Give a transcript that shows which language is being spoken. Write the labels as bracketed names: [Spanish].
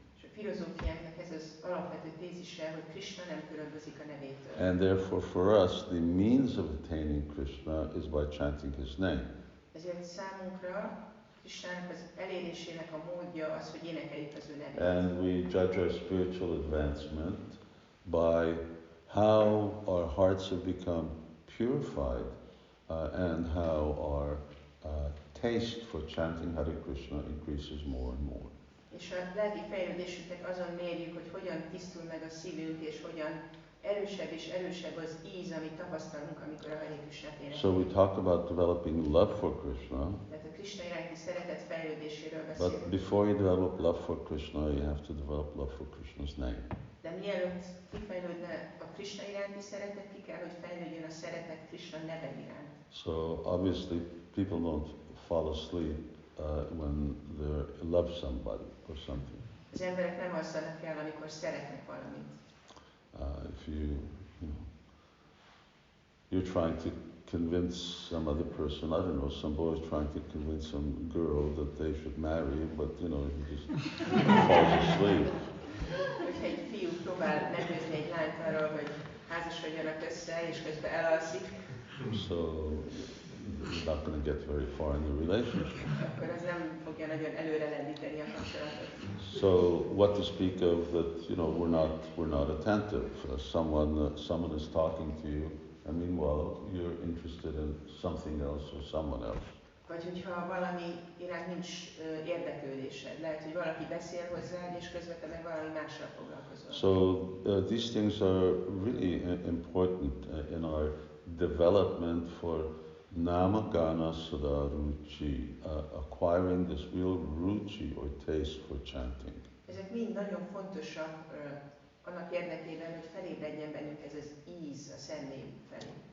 [Hungarian] És a filozófiánknak ez az alapvető tézise, hogy Krishna nem különbözik a nevétől. [English] And therefore, for us, the means of attaining Krishna is by chanting his name. [Hungarian] Ezért számunkra Krishnának az elérésének a módja az, hogy énekeljük az ő nevét. [English] And we judge our spiritual advancement by how our hearts have become purified and how our taste for chanting Hare Krishna increases more and more. [Hungarian] És a lelki fejlődésünket azon mérjük, hogy hogyan tisztul meg a szívünk, és hogyan erősebb és erősebb az íz, amit tapasztalunk, amikor a Hare Krishnát énekeljük. [English] So we talk about developing love for Krishna. [Hungarian] Tehát a Krishna iránti szeretet fejlődéséről beszélünk. [English] But before you develop love for Krishna, you have to develop love for Krishna's name. [Hungarian] De mielőtt kifejlődne a Krishna iránti szeretet, ki kell, hogy fejlődjön a szeretet Krishna neve iránt. [English] So obviously people don't fall asleep when they love somebody or something. [Hungarian] Az emberek nem alszanak el, amikor szeretnek valamit. [English] If you're trying to convince some other person, I don't know, some boy's trying to convince some girl that they should marry, but he just falls asleep. [Hungarian] Hogyha egy fiú próbál meggyőzni egy lányt arról, hogy házasodjanak össze, és közben elalszik. [English] So you're not going to get very far in the relationship. [Hungarian] Akkor az nem fogja nagyon előre lendíteni a kapcsolatot. [English] So what to speak of that, we're not attentive. Someone is talking to you, and meanwhile you're interested in something else or someone else. [Hungarian] Vagy hogyha valami iránt nincs érdeklődésed, lehet, hogy valaki beszél hozzád, és közben te meg valami mással foglalkozol. [English] So these things are really important in our development for nama gana sada ruchi, acquiring this real ruchi or taste for chanting. [Hungarian] Ezek mind nagyon fontosak annak érdekében, hogy felébredjen bennünk ez az íz a Szentnév felé.